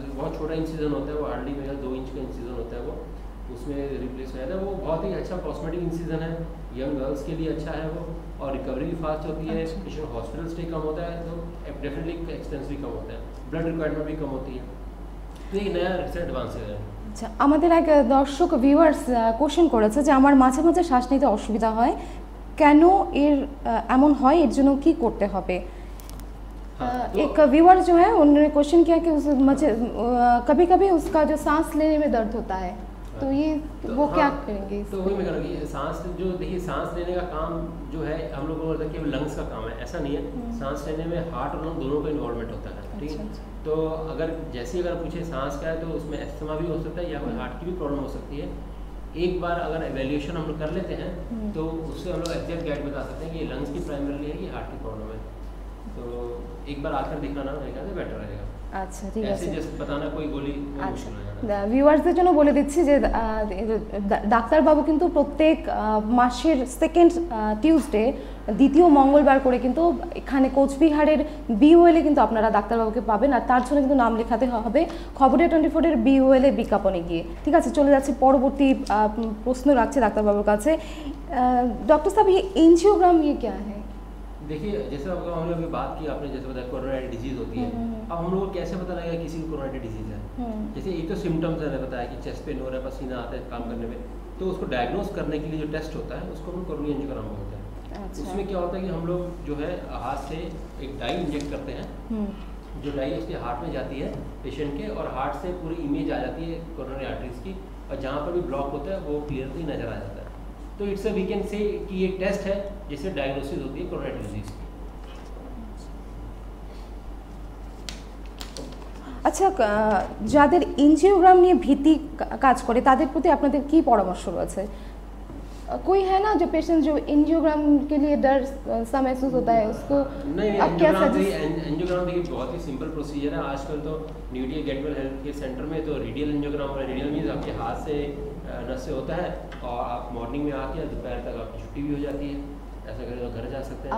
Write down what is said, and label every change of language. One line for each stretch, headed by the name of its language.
Hindi: बहुत छोटा इंसिजन होता है, वो हार्डली मेरा 2 इंच का इंसिजन होता है, वो उसमें रिप्लेस हो जाता है। वो बहुत ही अच्छा कॉस्मेटिक इंसिजन है, यंग गर्ल्स के लिए अच्छा है वो, और रिकवरी भी फास्ट होती है। अच्छा। पेशेंट हॉस्पिटल स्टे कम होता है, तो डेफिनेटली एक्सपेंस भी कम होता है, ब्लड रिक्वायरमेंट भी कम होती है। तो एक नया रिसेंट एडवांस है।
Bangla: আচ্ছা, আমাদের এক দর্শক ভিউয়ার্স কোশ্চেন করেছে যে আমার মাঝে মাঝে শ্বাস নিতে অসুবিধা হয়, কেন এর এমন হয়, এর জন্য কি করতে হবে?
Hindi: एक व्यूअर जो है उन्होंने क्वेश्चन किया कि उस मुझे कभी कभी उसका जो सांस लेने में दर्द होता है, तो ये वो क्या करेंगे? तो वही मैं कह रहा हूँ कि सांस जो देखिए सांस लेने का काम जो है हम लोगों को लगता है कि लंग्स का काम है, ऐसा नहीं है। सांस लेने में हार्ट और लंग दोनों का इन्वॉल्वमेंट होता है, ठीक है। तो अगर जैसे अगर पूछे सांस का है तो उसमें एस्थमा भी हो सकता है या कोई हार्ट की भी प्रॉब्लम हो सकती है। एक बार अगर एवेल्यूएशन हम लोग कर लेते हैं तो उससे हम लोग एग्जैक्ट गाइड बता सकते हैं कि ये लंग्स की प्राइमरीली है कि हार्ट की प्रॉब्लम है। तो एक बार आकर दिखाना मेरे ख्याल से बेटर रहेगा।
Bangla: আচ্ছা ঠিক
Hindi: ऐसे
Bangla: আছে।
Hindi: जस्ट बताना कोई गोली वो
Bangla: আচ্ছা
Hindi: मुश्किल हो जाएगा।
Bangla: ভিউয়ার্সদের জন্য বলে দিচ্ছি যে ডাক্তারবাবু কিন্তু প্রত্যেক মাসের সেকেন্ড টিউসডে দ্বিতীয় মঙ্গলবার করে কিন্তু এখানে কোচবিহারের বিওএলে কিন্তু আপনারা ডাক্তারবাবুকে পাবেন, আর তার জন্য কিন্তু নাম লেখাতে হবে খবরে 24-এর বিওএলে বিজ্ঞাপনে গিয়ে। ঠিক আছে, চলে যাচ্ছি পরবর্তী প্রশ্ন রাখছি ডাক্তারবাবুর কাছে।
Hindi: डॉक्टर साहब ये एंजियोग्राम ये क्या है? देखिए जैसे हम लोग अभी बात की, आपने जैसे बताया कोरोनरी डिजीज होती है, अब हम लोग को कैसे पता लगेगा किसी को कोरोनरी डिजीज है? जैसे एक तो सिम्टम्स है, बताया कि चेस्ट पेन हो रहा है, पसीना आता है काम करने में, तो उसको डायग्नोस करने के लिए जो टेस्ट होता है उसको हम कोरोनरी एंजियोग्राम बोलते हैं। अच्छा। उसमें क्या होता है कि हम लोग जो है हाथ से एक डाई इंजेक्ट करते हैं, जो डाई उसके हार्ट में जाती है पेशेंट के, और हार्ट से पूरी इमेज आ जाती है कोरोनरी आर्टरीज की, और जहाँ पर भी ब्लॉक होता है वो क्लियरली नजर आ जाता है। तो
English: it's we can say
Hindi: कि ये टेस्ट है जिससे डायग्नोसिस होती है कोरोनरी डिजीज की।
Bangla: আচ্ছা, যাদের এনজিওগ্রাম নিয়ে ভীতি কাজ করে তাদের প্রতি আপনাদের কি পরামর্শ রয়েছে?
Hindi: कोई है ना जो पेशेंट जो एंजियोग्राम के लिए डर सा महसूस होता है उसको नहीं, आप क्या एंजियोग्राम देखिए बहुत ही सिंपल प्रोसीजर है। आजकल तो न्यूटी गेटवेल हेल्थ केयर सेंटर में तो रेडियल एंजियोग्राम है। रेडियल मीन्स आपके हाथ से नस से होता है, और आप मॉर्निंग में आके दोपहर तक आपकी छुट्टी भी हो जाती है, ऐसा करें तो घर जा सकते हैं।